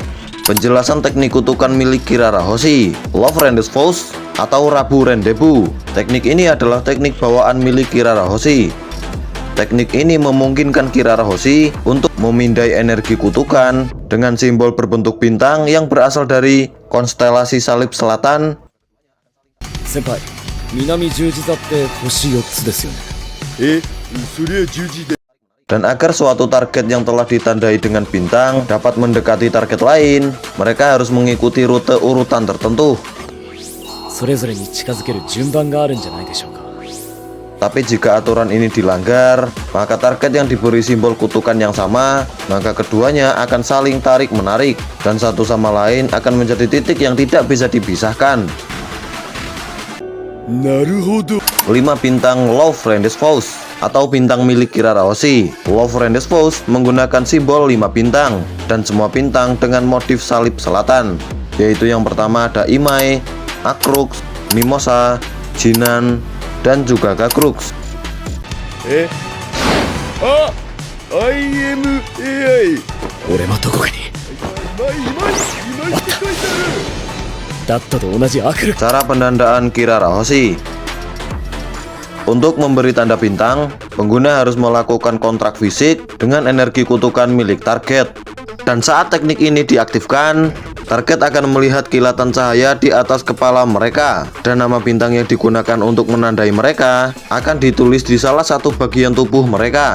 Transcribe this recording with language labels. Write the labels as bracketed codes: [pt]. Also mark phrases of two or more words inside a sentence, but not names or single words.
[id] Penjelasan teknik kutukan milik Kirara Hoshi, Love Rendezvous atau Rabu Rendezvous. Teknik ini adalah teknik bawaan milik Kirara Hoshi. Teknik ini memungkinkan Kirara Hoshi untuk memindai energi kutukan dengan simbol berbentuk bintang yang berasal dari konstelasi salib selatan. [ja] Senpai, Minami Jujizaって星4つですよね。それは十字で。 [id] Dan agar suatu target yang telah ditandai dengan bintang dapat mendekati target lain, mereka harus mengikuti rute urutan tertentu. [ja] それぞれに近づける順番があるんじゃないでしょうか。 [id] Tapi jika aturan ini dilanggar, maka target yang diberi simbol kutukan yang sama, maka keduanya akan saling tarik-menarik, dan satu sama lain akan menjadi titik yang tidak bisa dipisahkan. [ja] なるほど。 [id] 5 bintang Love Rendezvous atau bintang milik Kirara Hoshi. Love Rendezvous menggunakan simbol 5 bintang dan semua bintang dengan motif salib selatan, yaitu yang pertama ada Imai, Akrux, Mimosa, Jinan, dan juga Gakrux. [ja] IMAI。俺もどこかに。今って書いてだったと同じアクル。 [id] Cara pendandaan Kirara Hoshi. Untuk memberi tanda bintang, pengguna harus melakukan kontrak fisik dengan energi kutukan milik target. Dan saat teknik ini diaktifkan, target akan melihat kilatan cahaya di atas kepala mereka, dan nama bintang yang digunakan untuk menandai mereka akan ditulis di salah satu bagian tubuh mereka.